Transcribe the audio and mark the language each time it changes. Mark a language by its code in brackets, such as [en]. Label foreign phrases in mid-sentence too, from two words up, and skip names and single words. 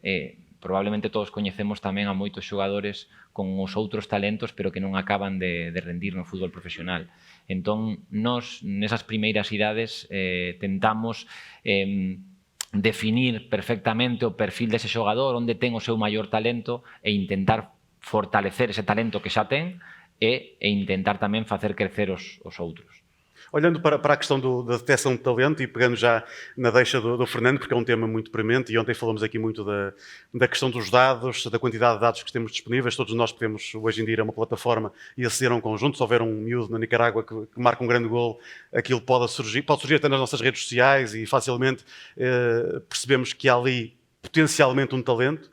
[gl] Probablemente todos coñecemos tamén a moitos xogadores con os outros talentos, pero que non acaban de rendir no fútbol profesional. Entón, nós, nesas primeiras idades, tentamos definir perfectamente o perfil dese xogador, onde ten o seu maior talento, e intentar fortalecer ese talento que xa ten, e intentar tamén facer crecer os outros. [pt] Olhando para a questão da detecção de talento e pegando já na deixa do Fernando, porque é um tema muito premente, e ontem falamos aqui muito da questão dos dados, da quantidade de dados que temos disponíveis. Todos nós podemos hoje em dia ir a uma plataforma e aceder a um conjunto. Se houver um miúdo na Nicarágua que marca um grande gol, aquilo pode surgir até nas nossas redes sociais, e facilmente percebemos que há ali potencialmente um talento.